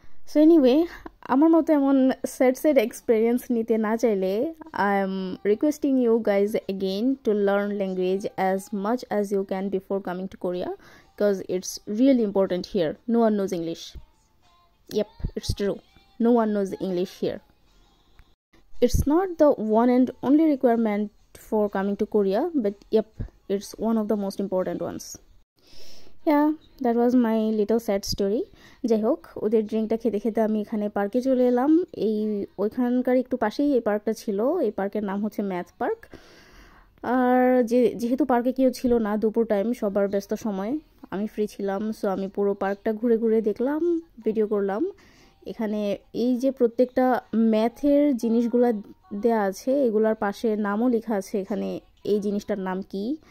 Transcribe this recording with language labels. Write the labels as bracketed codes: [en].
[en] So anyway, আমার মতো এমন স্যাড এক্সপিরিয়েন্স নিতে না চাইলে I am requesting you guys again to learn language as much as you can before coming to Korea, because it's really important here. No one knows English. Yep, it's true. No one knows English here. It's not the one and only requirement for coming to Korea, but yep, it's one of the most important ones. Yeah, that was my little sad story. [bn] যাই হোক, ওদের ড্রিঙ্কটা খেতে খেতে আমি এখানে পার্কে চলে এলাম। ওইখানকার একটু পাশেই এই পার্কটা ছিল। এই পার্কের নাম হচ্ছে ম্যাথ পার্ক। আর যেহেতু পার্কে কেউ ছিল না, দুপুর টাইম, সবার ব্যস্ত সময়, আমি ফ্রি ছিলাম। সো আমি পুরো পার্কটা ঘুরে ঘুরে দেখলাম, ভিডিও করলাম। এখানে এই যে প্রত্যেকটা ম্যাথের জিনিসগুলো দেয়া আছে, এগুলার পাশে নামও লেখা আছে এখানে এই জিনিসটার নাম কি।